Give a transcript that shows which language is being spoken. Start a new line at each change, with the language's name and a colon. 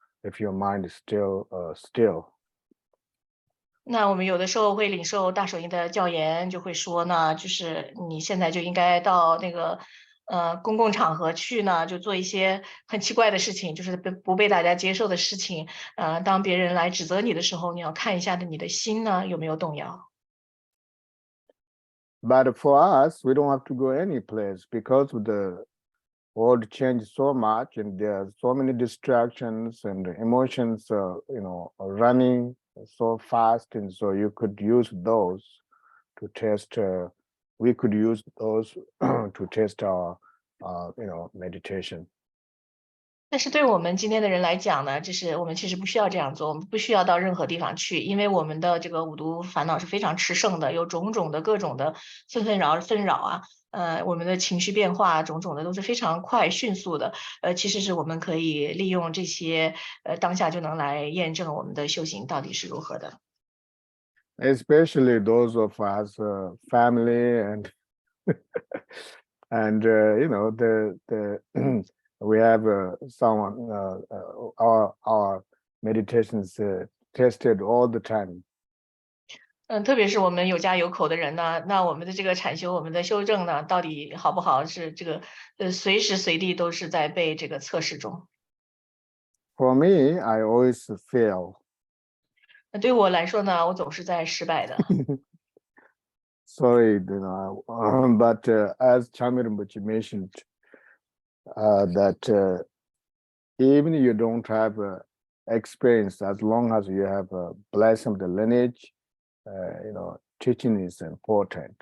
English: if your mind is still still.
Chinese: 那我们有的时候会领受大手印的教言，就会说呢，就是你现在就应该到那个公共场合去呢，就做一些很奇怪的事情，就是不被大家接受的事情。当别人来指责你的时候，你要看一下你的心呢有没有动摇。
English: But for us, we don't have to go any place because the world changed so much, and there are so many distractions and emotions, running so fast, and so you could use those to test. We could use those to test our, meditation.
Chinese: 但是对我们今天的人来讲呢，就是我们其实不需要这样做，我们不需要到任何地方去，因为我们的这个五毒烦恼是非常炽盛的，有种种的各种的纷扰啊，我们的情绪变化种种的都是非常快迅速的，其实是我们可以利用这些当下就能来验证我们的修行到底是如何的。
English: Especially those of us family and and the we have someone our meditations tested all the time.
Chinese: 特别是我们有家有口的人呢，那我们的这个禅修，我们的修正呢，到底好不好？是这个随时随地都是在被这个测试中。
English: For me, I always fail.
Chinese: 对我来说呢，我总是在失败的。
English: Sorry, but as Chamir Rinpoche mentioned, that even you don't have experience, as long as you have a blessing of the lineage, teaching is important.